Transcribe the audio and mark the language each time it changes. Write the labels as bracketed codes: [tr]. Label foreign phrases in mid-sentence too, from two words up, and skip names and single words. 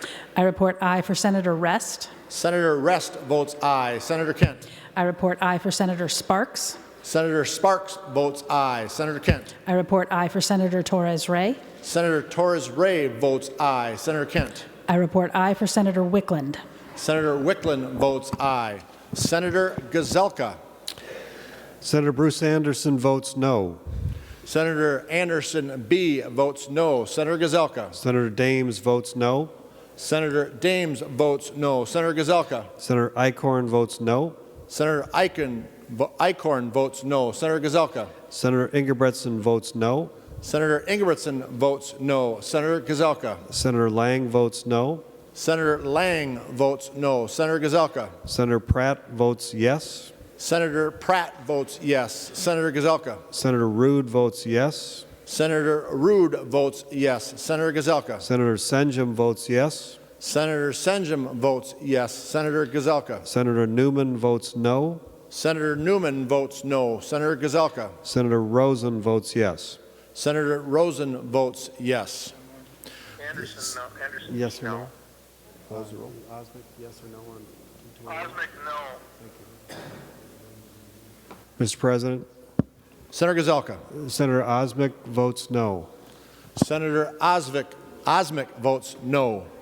[en] I report aye for Senator Rest. Senator Rest votes aye. Senator Kent. I report aye for Senator Sparks. Senator Sparks votes aye. Senator Kent. I report aye for Senator Torres Ray. Senator Torres Ray votes aye. Senator Kent. I report aye for Senator Wickland. Senator Wickland votes aye. Senator Gazelka. Senator Bruce Anderson votes no. Senator Anderson B. votes no. Senator Gazelka. Senator Dames votes no. Senator Dames votes no. Senator Gazelka. Senator Eichhorn votes no. Senator Eichhorn votes no. Senator Gazelka. Senator Ingebretson votes no. Senator Ingebrigtsen votes no. Senator Gazelka. Senator Lang votes no. Senator Lang votes no. Senator Gazelka. Senator Pratt votes yes. Senator Pratt votes yes. Senator Gazelka. Senator Rude votes yes. Senator Rude votes yes. Senator Gazelka. Senator Senjum votes yes. Senator Senjum votes yes. Senator Gazelka. Senator Newman votes no. Senator Newman votes no. Senator Gazelka. Senator Rosen votes yes. Senator Rosen votes yes. Anderson, no. Anderson, Yes or no. no? Close the roll. Osmic, yes or no on Osmic, no. Mr. President, Senator Gazelka. Senator Osmic votes no. Senator Osmic votes no.